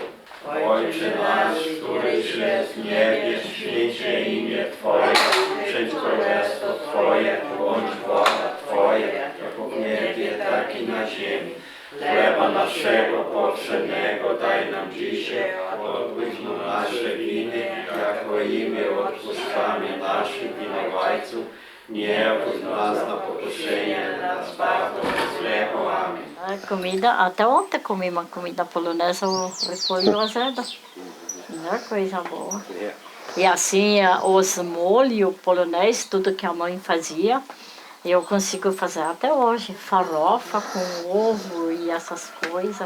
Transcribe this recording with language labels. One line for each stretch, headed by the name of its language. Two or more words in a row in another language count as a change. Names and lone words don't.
Polish: Ojcze nasz, któryś jest w niebie, święć się imię Twoje, przyjdź królestwo Twoje, bądź wola Twoja, jako w niebie, tak i na ziemi. Chleba naszego powszedniego daj nam dzisiaj, odpuść nam nasze winy, jako i my odpuszczamy naszym winowajców. Nie wódź nas na pokuszenie, nas zbaw od złego. Amen.
Portuguese: A comida, até ontem comi uma comida polonesa, o repolho azedo. Coisa boa. E assim, os molhos polonês, tudo que a mãe fazia, eu consigo fazer até hoje. Farofa com ovo e essas coisas.